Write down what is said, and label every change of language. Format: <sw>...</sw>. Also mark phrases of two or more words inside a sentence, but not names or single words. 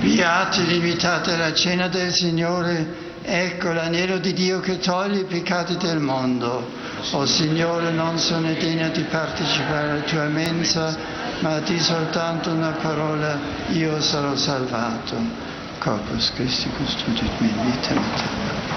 <it>Beati l'invitate alla cena del Signore, ecco l'agnello di Dio che toglie i peccati del mondo. O Signore, non sono degno di partecipare alla tua mensa, ma di soltanto una parola io sarò salvato.</it> <la>Corpus Christi custodit me in vita eterna.</la>